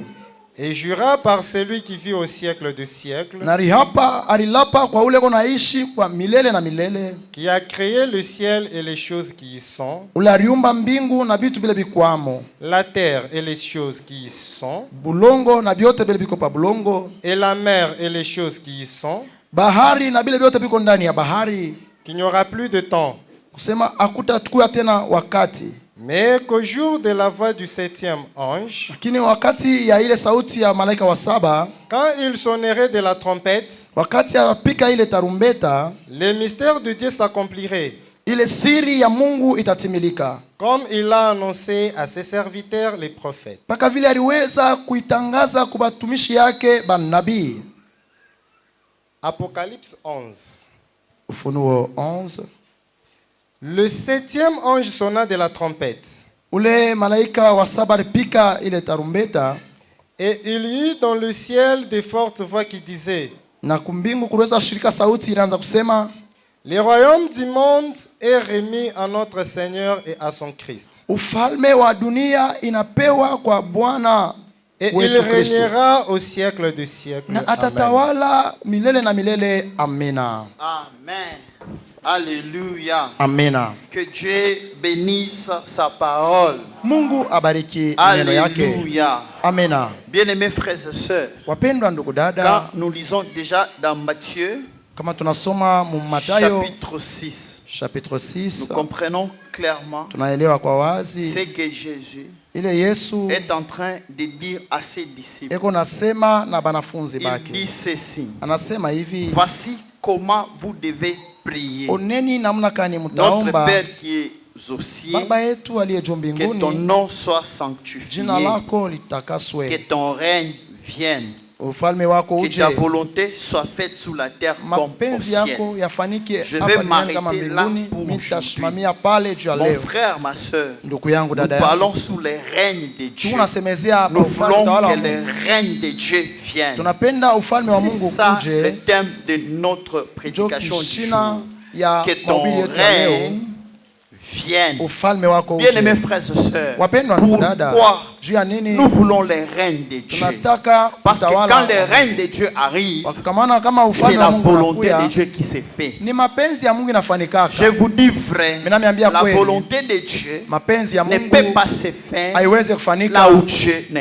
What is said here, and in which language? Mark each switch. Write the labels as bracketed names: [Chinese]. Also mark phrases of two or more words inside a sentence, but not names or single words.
[French] et jura par celui qui vit au siècle de siècles, [Swahili] na alilapa kwa ule konaishi kwa milele na milele, [French] qui a créé le ciel et les choses qui y sont, [Swahili] ule aliumba mbingu na vitu vile bikwamo, [French] la terre et les choses qui y sont, [Swahili] bulongo na vyote vile biko pa bulongo, [French] et la mer et les choses qui y sont, [Swahili] bahari na vile vyote biko ndani ya bahari, [French] qu'il n'y aura plus de temps, [Swahili] kusema hakutakuwa tena wakati. [French] mais qu'au jour de la voix du 7e ange, [Swahili] Lakini wakati ya ile sauti ya malaika wa 7, [French] quand il sonnerait de la trompette, [Swahili] wakati apika ile tarumbeta, [French] le mystère de Dieu s'accomplirait, [Swahili] ile siri ya Mungu itatimilika, [French] comme il l'a annoncé à ses serviteurs les prophètes. [Swahili] mpaka vile aliweza kuitangaza kwa batumishi yake banabii. [French] Apocalypse 11. [Swahili] Ufunuo 11. [French] Le 7e ange sonna de la trompette, [Swahili] Ule malaika wa 7 alipika ile tarumbeta, [French] et il y eut dans le ciel de fortes voix qui disaient, [Swahili] na kumbingu kuweza shirika sauti inaanza kusema, [French] le royaume du monde est remis à notre Seigneur et à son Christ, [Swahili] ufalme wa dunia inapewa kwa Bwana [French] et il [Swahili] wetu Kristo, [French] régnera au siècle de siècles. [Swahili] na [French] Amen. [Swahili] atatawala milele na milele. Amina, [French] Amen. Alléluia. [Swahili] amina. [French] Que Dieu bénisse sa parole. [Swahili] Mungu abariki neno yake. [French] Alléluia. [Swahili] Amina. [French] Bien-aimés frères et sœurs, [Swahili] Wapendwa ndugu [French] quand [Swahili] dada, [French] nous lisons déjà dans Matthieu, [Swahili] kama tunasoma mu Mathayo [French] chapitre 6, [Swahili] chapitre [French] nous [Swahili] 6, [French] comprenons clairement [Swahili] tunaelewa kwa [French] ce [Swahili] wazi [French] que Jésus [Swahili] ile Yesu [French] est en train de dire à ses disciples. [Swahili] eko nasema na banafunzi [French] Il dit [Swahili] bake, [French] ceci: [Swahili] anasema hivi, [French] voici comment vous devez prier. [Swahili] oneni namna kani [French] Notre [Swahili] mtaomba. [French] Père qui est aux cieux, [Swahili] Baba yetu aliye juu [French] que ton [Swahili] mbinguni, [French] nom soit sanctifié, [Swahili] jina lako [French] que [Swahili] litakaswe, [French] ton règne vienne, [Swahili] ufalme wako [French] que [Swahili] uje, [French] ta volonté soit faite sous la terre comme au [Swahili] mapenzi [French] ciel. [Swahili] yako yafanike [French] Je [Swahili] hapa [French] vais [Swahili] duniani kama [French] m'arrêter là [Swahili] mbinguni. [French] pour [Swahili] Mimi [French] aujourd'hui. [Swahili] nitasimamia pale juu ya [French] Mon [Swahili] leo. [French] frère, ma soeur, [Swahili] Ndugu yangu, [French] nous [Swahili] dada yangu, [French] parlons sous les règnes de Dieu. [Swahili] tunasemezea hapa [French] Nous [Swahili] ufalme [French] voulons [Swahili] utawala wa [French] que les [Swahili] Mungu. [French] règnes de Dieu viennent. [Swahili] Tunapenda ufalme wa [French] C'est [Swahili] Mungu [French] ça le [Swahili] uje, [French] thème de notre [Swahili] ndio [French] prédication du [Swahili] kishina [French] jour. [Swahili] ya [French] Que ton [Swahili] mahubiri yetu ya leo. [French] règne vienne. [Swahili] Ufalme wako [French] Bien-aimés [Swahili] uje. [French] frères et sœurs, [Swahili] Wapendwa ndugu dada, [French] pourquoi [Swahili] juu ya nini [French] nous voulons les règnes de Dieu? [Swahili] tunataka [French] Parce que [Swahili] utawala [French] quand [Swahili] wa [French] les [Swahili] Mungu? [French] règnes de Dieu arrivent, [Swahili] Kwa maana kama [French] c'est [Swahili] ufalme [French] la [Swahili] wa Mungu [French] volonté de [Swahili] unakuya, [French] Dieu qui se fait. [Swahili] ni mapenzi ya Mungu inafanikaka. [French] Je vous dis vrai, [Swahili] Mimi naambia [French] la [Swahili] kweli, [French] volonté de Dieu [Swahili] mapenzi ya [French] ne [Swahili] Mungu [French] peut pas se faire [Swahili] haiwezi kufanika [French] là où Dieu ne